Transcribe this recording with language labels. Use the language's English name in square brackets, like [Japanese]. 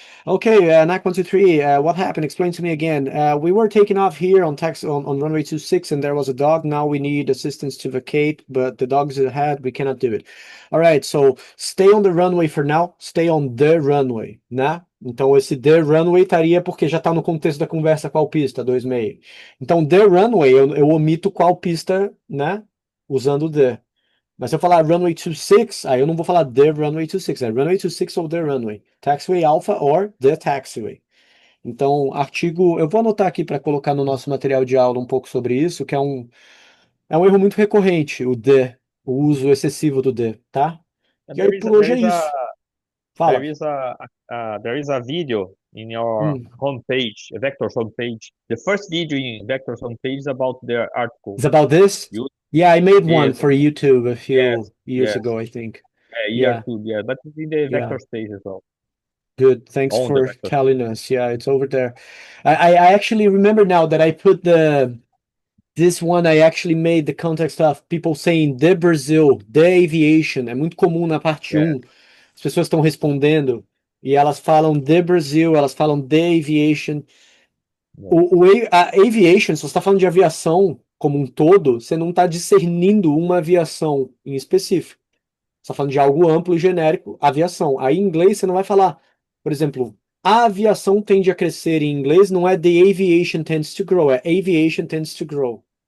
[English] Okay, ANAC 123, what happened? Explain to me again. We were taking off here on runway 26 and there was a dog. Now we need assistance to vacate, but the dog is ahead. We cannot do it. All right, so stay on the runway for now. Stay on the runway, né? [Portuguese] Então, esse [English] the runway [Portuguese] estaria porque já está no contexto da conversa qual pista, 2,5. Então, [English] the runway, [Portuguese] eu omito qual pista, né? Usando the. Mas se eu falar runway 26, aí eu não vou falar [English] the runway 26, [Portuguese] é runway 26 ou the runway. [English] Taxiway alpha or the taxiway. [Portuguese] Então, artigo, eu vou anotar aqui para colocar no nosso material de aula um pouco sobre isso, que é um erro muito recorrente, o the, o uso excessivo do the, tá? E aí, por hoje é isso. Fala. [English] There is a video in your homepage, Vector's homepage. The first video in Vector's homepage is about the article. It's about this? Yeah, I made one for YouTube a few years ago, I think. Yeah, but it's in the Vector space as well. Good, thanks for telling us. Yeah, it's over there. I actually remember now that I put this one, I actually made the context of people saying the Brazil, the aviation. [Portuguese] É muito comum na parte 1. As pessoas estão respondendo e elas falam [English] the Brazil, [Portuguese] elas falam [English] the aviation. [Portuguese] A aviation, se você está falando de aviação como um todo, você não está discernindo uma aviação em específico. Você está falando de algo amplo e genérico, aviação. Aí em inglês você não vai falar, por exemplo, a aviação tende a crescer em inglês, não é [English] the aviation tends to grow, [Portuguese] é [English] aviation tends to grow.